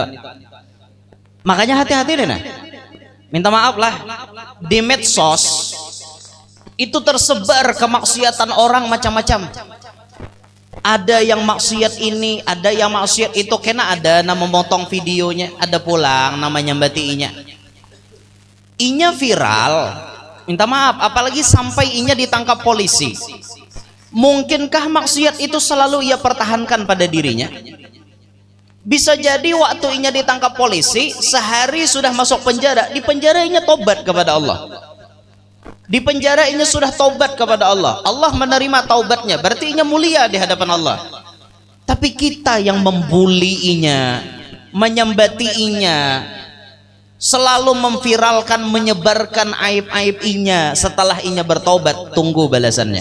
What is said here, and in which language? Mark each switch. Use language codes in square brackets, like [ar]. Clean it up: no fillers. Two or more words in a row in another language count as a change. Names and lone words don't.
[bjn] Makanya hati-hati deh nah. Minta maaf lah, di medsos itu tersebar kemaksiatan orang macam-macam. Ada yang maksiat ini, ada yang maksiat itu, kena ada nama memotong videonya, ada pulang namanya nyambati inya viral. Minta maaf, apalagi sampai inya ditangkap polisi. Mungkinkah maksiat itu selalu ia pertahankan pada dirinya? Bisa jadi waktu inya ditangkap polisi, sehari sudah masuk penjara, di penjara inya tobat kepada Allah. Di penjara inya sudah taubat kepada Allah. Allah menerima taubatnya, berarti inya mulia di hadapan Allah. Tapi kita yang membuli inya, menyambati inya, selalu memviralkan, menyebarkan aib-aib inya, setelah inya bertaubat, tunggu balasannya.